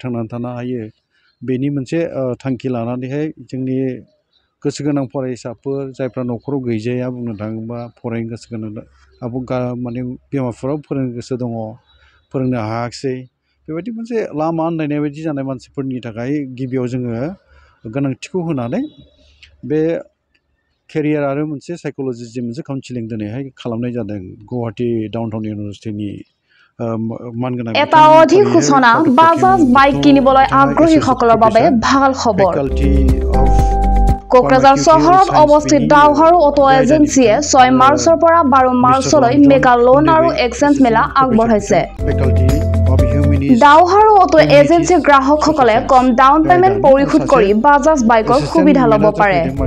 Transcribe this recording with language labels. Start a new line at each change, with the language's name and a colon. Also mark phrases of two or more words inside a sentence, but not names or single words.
Bodo: थांनानै थानो हायो, बेनि मोनसे थांखि लानानैहाय जोंनि गोसो गोनां फरायसाफोर जायफ्रा न'खराव गैजाया, बुंनो थाङोबा फरायनो गोसो गोनां माने बिमा बिफाफ्राबो फोरोंनो गोसो दङ, फोरोंनो हायाखिसै, बेबायदि मोनसे लामा आन्दायनाय बायदि जानाय मानसिफोरनि थाखाय गिबियाव जोङो गोनांथिखौ होनानै बे केरियार आरो मोनसे साइकोल'जि जि मोनसे काउन्सिलिं दिनैहाय खालामनाय जादों गुवाहाटी डाउनटाउन इउनिभारसिटिनि मानगोनां
Assamese: এটা অধিসূচনা বাজাজ বাইক কিনিবলৈ আগ্ৰহীসকলৰ বাবে ভাল খবৰ। কোকৰাঝাৰ চহৰত অৱস্থিত ডাউহাৰু অটো এজেন্সিয়ে 6 মাৰ্চৰ পৰা 12 মাৰ্চলৈ মেগা লোন আৰু এক্সচেঞ্জ মেলা আগবঢ়াইছে। ডাউহাৰু অটো এজেন্সিৰ গ্ৰাহকসকলে কম ডাউন পেমেণ্ট পৰিশোধ কৰি বাজাজ বাইকৰ সুবিধা ল'ব পাৰে।